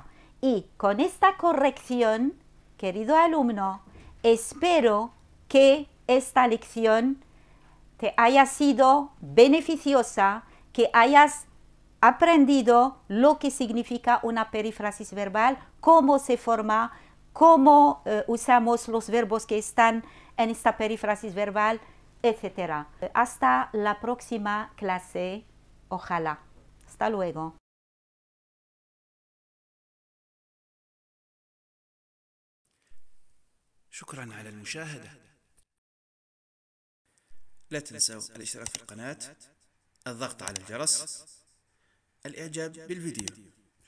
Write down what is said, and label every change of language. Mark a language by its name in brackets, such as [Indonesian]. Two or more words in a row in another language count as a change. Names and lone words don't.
[Spanish] Y con esta corrección, querido alumno, espero que esta lección te haya sido beneficiosa, que hayas aprendido lo que significa una perífrasis verbal, cómo se forma, cómo usamos los verbos que están en esta perífrasis verbal, etc. Hasta la próxima clase, ojalá. Hasta luego. [Arabic] شكرا على المشاهدة. لا تنسوا الاشتراك في القناة، الضغط على الجرس، الإعجاب بالفيديو.